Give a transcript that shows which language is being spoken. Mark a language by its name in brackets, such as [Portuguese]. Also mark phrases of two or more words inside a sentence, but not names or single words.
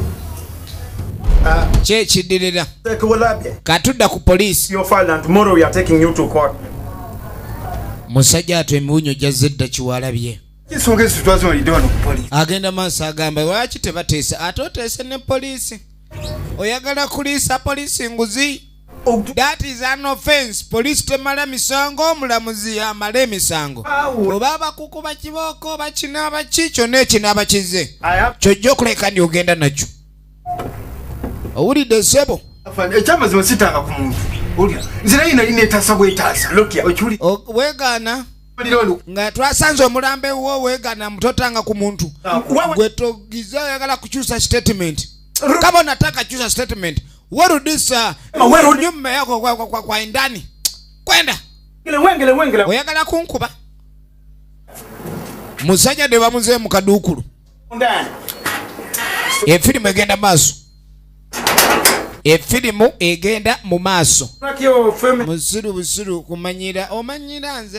[Ganda] Kyekiddirira katudda ku poliisi. Musajja ato emiwunyo gyazze dda kiwalabye. Agenda maaso agamba lwaki tebateesa ate oteese ne poliisi. Oyagala kuliisa poliisi nguzi. [English] That is an offense. [Ganda] Poliisi temala misango, omulamuzi amala emisango. Oba abakukuba kibooko bakinaaba ki kyonna ekinaaba kize. Kyojja okuleka ndi ogenda nakyo. Owulidde ssebo? Ekyamazima sitanga ku muntu. Nzira yina etaasa bwetaasa. Weegaana nga twasanze omulambe wo weegaana mutotanga ku muntu. Gwe togiza oyagala kukyusa statement. [Swahili] Kama unataka kukyusa statement, warudisha nyuma yako kwa ndani. Kwenda. [Ganda] Wengele. Oyagala kunkuba. Musajja de bamuze mu kadukulu. Ndani. Efirimu egenda maaso. Efirimu egenda mu maaso. Busiru kumanyira omanyira nze.